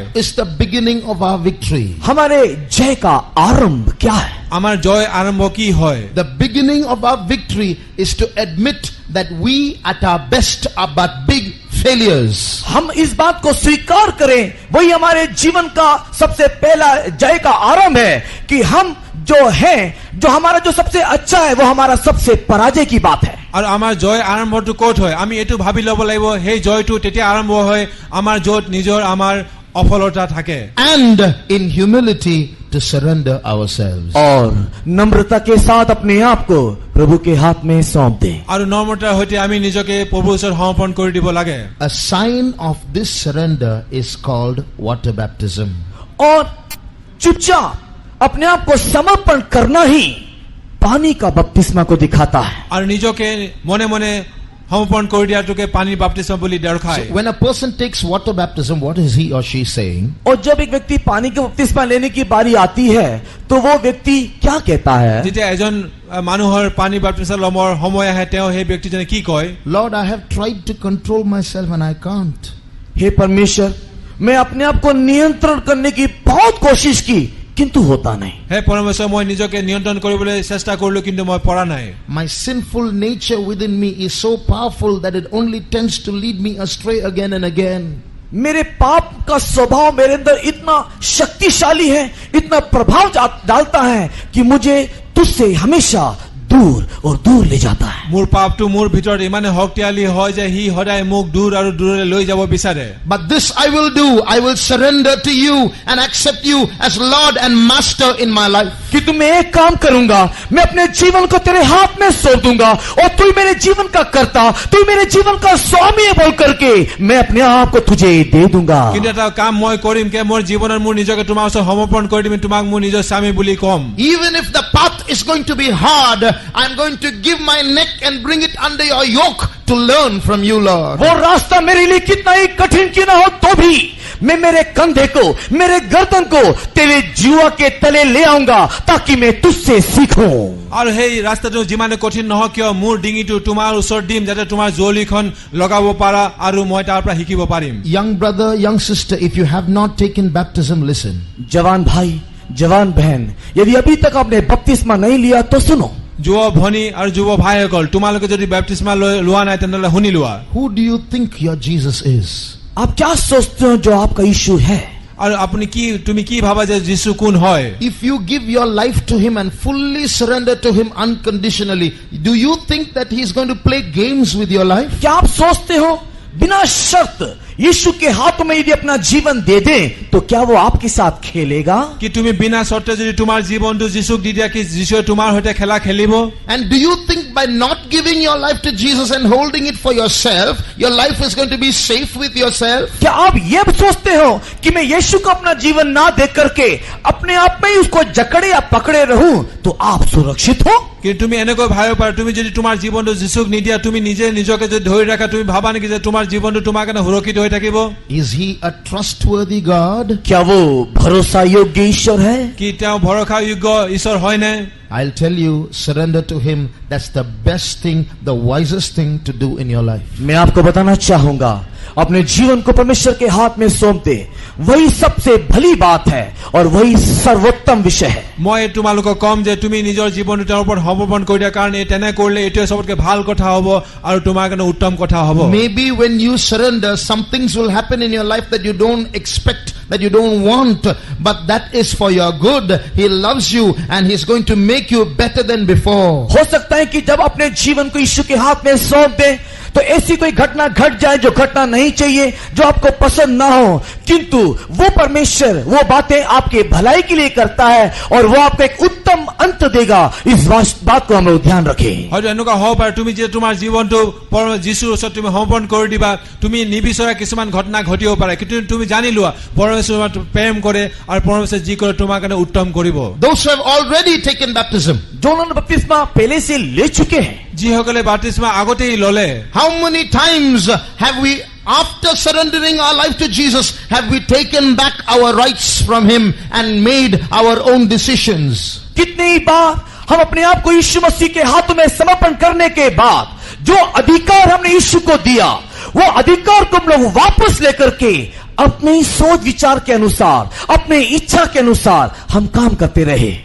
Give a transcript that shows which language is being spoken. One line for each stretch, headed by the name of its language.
English: what is the beginning of our victory?
Hindi: हमारे जय का आरंभ क्या है?
Assamese: আমাৰ জয় আৰম্ভ কি হয়?
English: The beginning of our victory is to admit that we at our best are but big failures.
Hindi: हम इस बात को स्वीकार करें, वही हमारे जीवन का सबसे पहला जय का आरंभ है कि हम जो है, जो हमारा जो सबसे अच्छा है वो हमारा सबसे पराजय की बात है।
Assamese: আৰু আমাৰ জয় আৰম্ভটো ক'ত হয়? আমি এইটো ভাবি ল'ব লাগিব সেই জয়টো তেতিয়া আৰম্ভ হয় আমাৰ য'ত নিজৰ আমাৰ অফলতা থাকে।
English: And in humility to surrender ourselves.
Hindi: और नम्रता के साथ अपने आप को प्रभु के हाथ में सौंप दें।
Assamese: আৰু নম্ৰতাৰ সৈতে আমি নিজকে প্ৰভুৰ ওচৰত সমৰ্পণ কৰি দিব লাগে।
English: A sign of this surrender is called water baptism.
Hindi: और चुपचाप अपने आप को समर्पण करना ही पानी का बपतिस्मा को दिखाता है।
Assamese: আৰু নিজকে মনে মনে সমৰ্পণ কৰি দিয়াটোকে পানীৰ বাপ্তিস্মা বুলি দৰ্শায়।
English: So when a person takes water baptism, what is he or she saying?
Hindi: और जब एक व्यक्ति पानी का बपतिस्मा लेने की बारी आती है तो वो व्यक्ति क्या कहता है?
Assamese: যেতিয়া এজন মানুহৰ পানী বাপ্তিস্মা ল'বৰ সময় আহে তেওঁ সেই ব্যক্তিজনে কি কয়?
English: Lord, I have tried to control myself and I can't.
Hindi: हे परमेश्वर, मैं अपने आप को नियंत्रण करने की बहुत कोशिश की किंतु होता नहीं।
Assamese: হে পৰমেশ্বৰ মই নিজকে নিয়ন্ত্ৰণ কৰিবলৈ চেষ্টা কৰিলো কিন্তু মই পৰা নাই।
English: My sinful nature within me is so powerful that it only tends to lead me astray again and again.
Hindi: मेरे पाप का स्वभाव मेरे अंदर इतना शक्तिशाली है, इतना प्रभाव डालता है कि मुझे तुझसे हमेशा दूर और दूर ले जाता है।
Assamese: মোৰ পাপটো মোৰ ভিতৰত ইমানে শক্তিশালী হয় যে সি সদায় মোক দূৰ আৰু দূৰলৈ লৈ যাব বিচাৰে।
English: But this I will do. I will surrender to you and accept you as Lord and Master in my life.
Hindi: कि तुम मैं एक काम करूंगा, मैं अपने जीवन को तेरे हाथ में सौंप दूंगा और तू मेरे जीवन का कर्ता, तू मेरे जीवन का स्वामी बोल करके मैं अपने आप को तुझे दे दूंगा।
Assamese: কিন্তু এটা কাম মই কৰিম কে মোৰ জীৱনত মোৰ নিজকে তোমাৰ ওচৰত সমৰ্পণ কৰি দিম, তোমাক মোৰ নিজৰ স্বামী বুলি কম।
English: Even if the path is going to be hard, I'm going to give my neck and bring it under your yoke to learn from you, Lord.
Hindi: वो रास्ता मेरे लिए कितना ही कठिन क्यों ना हो तो भी मैं मेरे कंधे को, मेरे गर्दन को तेरे जुआ के तले ले आऊंगा ताकि मैं तुझसे सीखूं।
Assamese: আৰু সেই ৰাস্তাটো যিমানে কঠিন নহওক কিয় মোৰ ডিঙিটো তোমাৰ ওচৰত দিম যাতে তোমাৰ জলিখন লগাব পাৰা আৰু মই তাৰ পৰা শিকিব পাৰিম।
English: Young brother, young sister, if you have not taken baptism, listen.
Hindi: जवान भाई, जवान बहन, यदि अभी तक आपने बपतिस्मा नहीं लिया तो सुनो।
Assamese: যুৱ ভনী আৰু যুৱ ভাইসকল তোমালোকে যদি বাপ্তিস্মা লোৱা নাই তেনেহলে শুনি লোৱা।
English: Who do you think your Jesus is?
Hindi: आप क्या सोचते हो जो आपका यीशु है?
Assamese: আৰু আপুনি কি তুমি কি ভাবা যে যীশু কোন হয়?
English: If you give your life to him and fully surrender to him unconditionally, do you think that he is going to play games with your life?
Hindi: क्या आप सोचते हो बिना शर्त यीशु के हाथों में यदि अपना जीवन दे दें तो क्या वो आपके साथ खेलेगा?
Assamese: কি তুমি বিনা শর্তে যদি তোমাৰ জীৱনটো যীশুক দি দিয়া কি যীশুৱে তোমাৰ সৈতে খেলা খেলিব?
English: And do you think by not giving your life to Jesus and holding it for yourself, your life is going to be safe with yourself?
Hindi: क्या आप ये सोचते हो कि मैं यीशु को अपना जीवन ना दे करके अपने आप में ही उसको जकड़े या पकड़े रहूं तो आप सुरक्षित हो?
Assamese: কিন্তু তুমি এনেকৈ ভাবিব পাৰা তুমি যদি তোমাৰ জীৱনটো যীশুক নিদিয়া তুমি নিজে নিজকে যদি ধৰি ৰাখা তুমি ভাবা নেকি যে তোমাৰ জীৱনটো তোমাৰ কাৰণে সুৰক্ষিত হৈ থাকিব?
English: Is he a trustworthy God?
Hindi: क्या वो भरोसा योग्य ईश्वर है?
Assamese: কি তেওঁ ভৰসাযোগ্য ঈশ্বৰ হয় নে?
English: I'll tell you, surrender to him. That's the best thing, the wisest thing to do in your life.
Hindi: मैं आपको बताना चाहूंगा अपने जीवन को परमेश्वर के हाथ में सौंप दे, वही सबसे भली बात है और वही सर्वोत्तम विषय है।
Assamese: মই তোমালোকক কম যে তুমি নিজৰ জীৱনটো তেওঁৰ ওপৰত সমৰ্পণ কৰি দিয়া কাৰণ তেনে কৰিলে এইটোৱে সবতকৈ ভাল কথা হ'ব আৰু তোমাৰ কাৰণে উত্তম কথা হ'ব।
English: Maybe when you surrender, some things will happen in your life that you don't expect, that you don't want, but that is for your good. He loves you and he's going to make you better than before.
Hindi: हो सकता है कि जब अपने जीवन को यीशु के हाथ में सौंप दे तो ऐसी कोई घटना घट जाए जो घटना नहीं चाहिए, जो आपको पसंद ना हो, किंतु वो परमेश्वर वो बातें आपके भलाई के लिए करता है और वो आपको एक उत्तम अंत देगा। इस बात को हम लोग ध्यान रखें।
Assamese: হয়তো এনেকুৱা হ'ব পাৰে তুমি যে তোমাৰ জীৱনটো যীশুৰ ওচৰত তুমি সমৰ্পণ কৰি দিবা, তুমি নিবিচৰা কিছুমান ঘটনা ঘটিব পাৰে, কিন্তু তুমি জানি লোৱা পৰমেশ্বৰ তোমাক প্ৰেম কৰে আৰু পৰমেশ্বৰ যি কৰে তোমাৰ কাৰণে উত্তম কৰিব।
English: Those who have already taken baptism,
Hindi: जो उन्होंने बपतिस्मा पहले से ले चुके हैं,
Assamese: যিসকলে বাপ্তিস্মা আগতেই ললে,
English: how many times have we, after surrendering our life to Jesus, have we taken back our rights from him and made our own decisions?
Hindi: कितनी ही बार हम अपने आप को यीशु मसीह के हाथों में समर्पण करने के बाद जो अधिकार हमने यीशु को दिया वो अधिकार को हम लोग वापस लेकर के अपने सोच विचार के अनुसार अपने इच्छा के अनुसार हम काम करते रहे।